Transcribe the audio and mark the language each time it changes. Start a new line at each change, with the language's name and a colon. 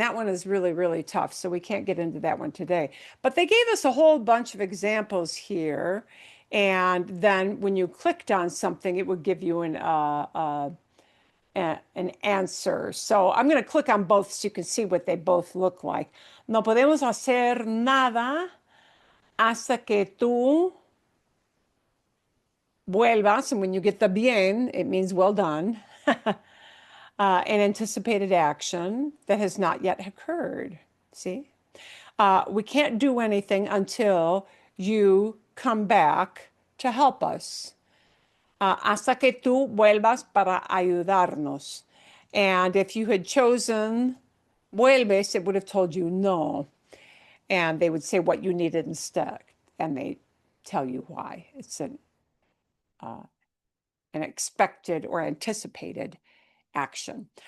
English: And that one is really, really tough. So we can't get into that one today. But they gave us a whole bunch of examples here. And then when you clicked on something, it would give you an answer. So I'm going to click on both so you can see what they both look like.
Spanish: No podemos hacer nada hasta que tú vuelvas.
English: And when you get the bien, it means well done. An anticipated action that has not yet occurred. See? We can't do anything until you come back to help us.
Spanish: Hasta que tú vuelvas para ayudarnos.
English: And if you had chosen vuelves, it would have told you no. And they would say what you needed instead. And they tell you why. It's an expected or anticipated action.